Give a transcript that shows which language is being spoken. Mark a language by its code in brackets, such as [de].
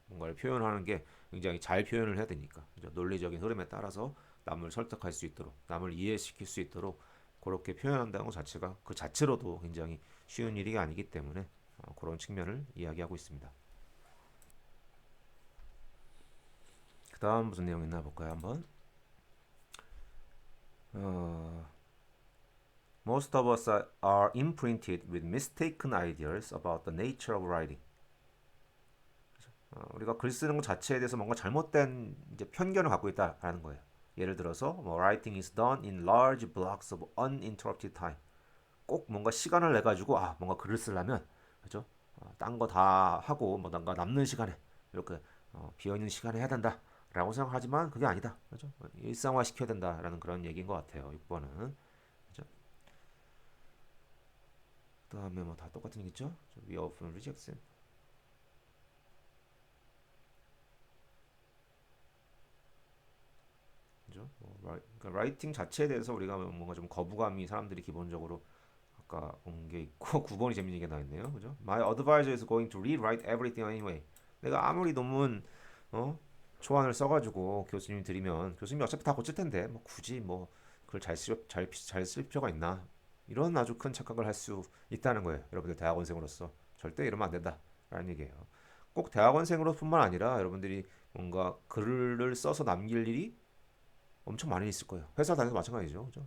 [ko] 뭔가를 표현하는 게 굉장히 잘 표현을 해야 되니까 그죠? 논리적인 흐름에 따라서 남을 설득할 수 있도록 남을 이해시킬 수 있도록 그렇게 표현한다는 것 자체가 그 자체로도 굉장히 쉬운 일이 아니기 때문에 그런 측면을 이야기하고 있습니다. 그 다음 무슨 내용 있나 볼까요 한번. [en] Most of us are imprinted with mistaken ideas about the nature of writing. [ko] 우리가 글 쓰는 것 자체에 대해서 뭔가 잘못된 이제 편견을 갖고 있다라는 거예요. 예를 들어서 뭐 [en] writing is done in large blocks of uninterrupted time. [ko] 꼭 뭔가 시간을 내 가지고 뭔가 글을 쓰려면 그죠? 딴 거 다 하고 뭐 뭔가 남는 시간에 이렇게 비어 있는 시간에 해야 된다라고 생각하지만 그게 아니다. 그죠? 일상화 시켜야 된다라는 그런 얘기인 것 같아요. 6번은. 그죠? 그다음에 뭐 다 똑같은 얘기죠? [en] We often reject them. [ko] 그죠? 그러니까 라이팅 자체에 대해서 우리가 뭔가 좀 거부감이 사람들이 기본적으로 아까 본 게 있고 9번이 재밌는 게 나있네요. 그죠? [en] My advisor is going to rewrite everything anyway. [ko] 내가 아무리 논문 초안을 써가지고 교수님 드리면 교수님이 어차피 다 고칠 텐데 뭐 굳이 뭐 그걸 잘 쓸 필요가 있나? 이런 아주 큰 착각을 할 수 있다는 거예요. 여러분들 대학원생으로서 절대 이러면 안 된다라는 얘기예요. 꼭 대학원생으로뿐만 아니라 여러분들이 뭔가 글을 써서 남길 일이 엄청 많이 있을 거예요. 회사 다녀도 마찬가지죠. 그죠?